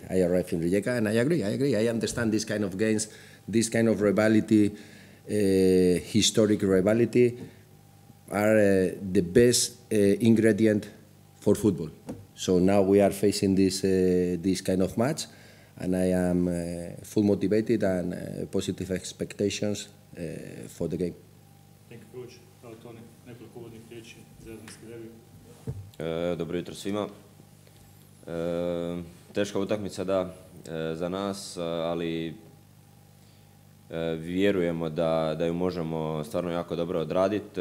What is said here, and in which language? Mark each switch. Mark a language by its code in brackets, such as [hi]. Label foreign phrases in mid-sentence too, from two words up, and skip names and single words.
[en] I arrived in Rijeka, and I agree. I understand this kind of games, this kind of rivalry, historic rivalry, are the best ingredient for football. So now we are facing this kind of match, and I am full motivated and positive expectations for the game. Thank you, coach. [hr] Toni, nekoliko uvodnih riječi za Jadranski derbi. Dobro jutro svima. Teška utakmica, da, za nas, ali vjerujemo da ju možemo stvarno jako dobro odraditi.